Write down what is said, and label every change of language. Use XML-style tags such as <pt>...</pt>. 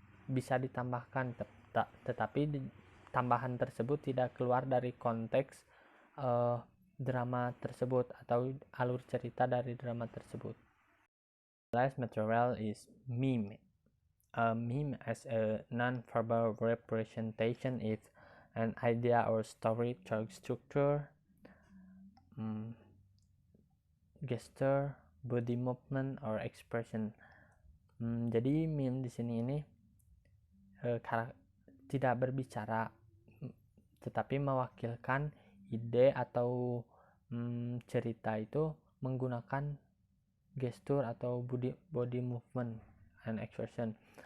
<id>bisa ditambahkan, tetapi tambahan tersebut tidak keluar dari konteks drama tersebut atau alur cerita dari drama tersebut.</id> <en>Last material is meme. A meme as a non-verbal representation is an idea or story through structure, gesture, body movement, or expression.</en> <id>Jadi meme di sini ini tidak berbicara, tetapi mewakilkan ide atau cerita itu menggunakan gestur atau</id> <en>body movement and expression.</en>